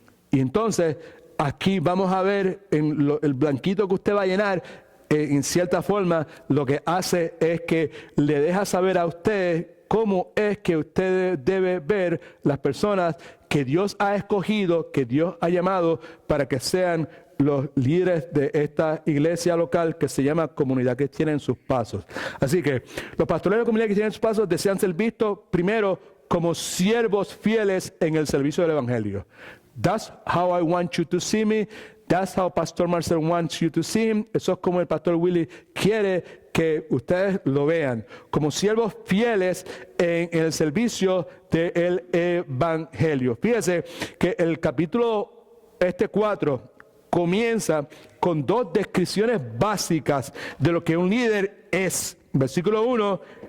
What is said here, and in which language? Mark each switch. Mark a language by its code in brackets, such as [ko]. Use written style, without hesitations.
[es] Y entonces, aquí vamos a ver en el blanquito que usted va a llenar, en cierta forma, lo que hace es que le deja saber a usted cómo es que usted debe ver las personas que Dios ha escogido, que Dios ha llamado para que sean los líderes de esta iglesia local que se llama Comunidad Cristiana en sus pasos. Así que los pastores de la Comunidad Cristiana en sus pasos desean ser vistos primero como siervos fieles en el servicio del Evangelio. [en] That's how I want you to see me. That's how Pastor Marcel wants you to see him. [es] Eso es como el Pastor Willy quiere que ustedes lo vean. Como siervos fieles en el servicio del Evangelio. Fíjese que el capítulo 4 comienza con 2 descripciones básicas de lo que un líder es. Versículo 1.